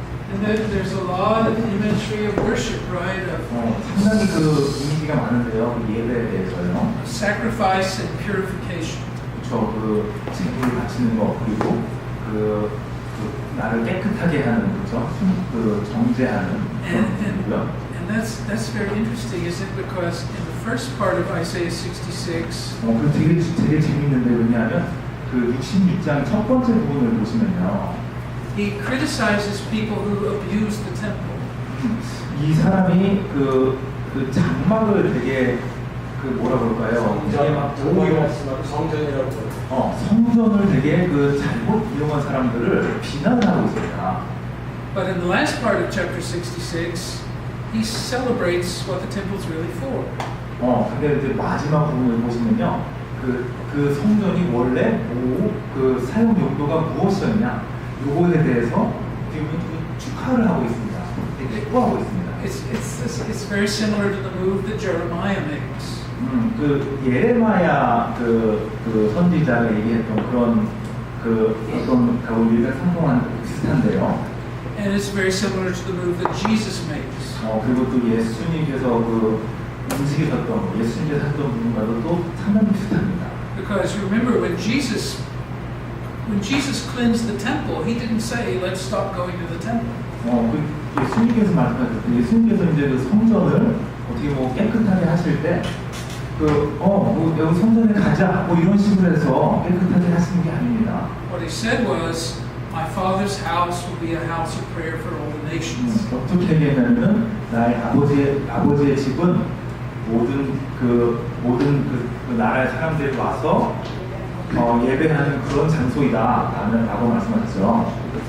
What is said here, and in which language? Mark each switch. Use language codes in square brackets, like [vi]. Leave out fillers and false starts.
[en] And then there's a lot of imagery of worship, right? [ko] 상당히 그 이미지가 많은데요. 그 예배에 대해서요. [en] Sacrifice and purification. [ko] 그렇죠. 그 제물을 바치는 거 그리고 그 나를 깨끗하게 하는 거죠. 그 정죄하는 그런 거고요. [en] And that's very interesting, isn't it? Because in the first part of Isaiah 66, [ko] 그 되게 재밌는데 왜냐하면 그 66장 첫 번째 부분을 보시면요. [en] he criticizes people who abuse the temple. [ko] 이 사람이 그 장막을 되게 그 뭐라 그럴까요? 되게 막 성전이라고 그래요. 성전을 되게 그 잘못 이용한 사람들을 비난하고 있습니다. [en] But in the last part of chapter 66, he celebrates what the temple is really for. [ko] 근데 이제 마지막 부분을 보시면요, 그 성전이 원래 그 사용 용도가 무엇이었냐, 요거에 대해서 어떻게 보면 축하를 하고 있습니다. 기뻐하고 있습니다. [en] It's very similar to the move that Jeremiah makes. [ko] 그 예레마야 그 선지자가 얘기했던 그런 어떤 우리가 상봉하는 것 비슷한데요. [en] And it's very similar to the move that Jesus makes. [ko] 그리고 또 예수님께서 움직이셨던 예수님께서 했던 부분과도 또 상당히 비슷합니다. [en] Because remember, when Jesus cleansed the temple, he didn't say, "Let's stop going to the temple." [ko] 예수님께서 말씀하셨던 예수님께서 이제 그 성전을 어떻게 깨끗하게 하실 때 여기 성전에 가자 이런 식으로 해서 깨끗하게 하시는 게 아닙니다. [en] What he said was, "My Father's house will be a house of prayer for all the nations." [ko] 어떻게 얘기하면은 나의 아버지의 집은 모든 그 나라의 사람들이 와서 예배하는 그런 장소이다라고 말씀하셨죠.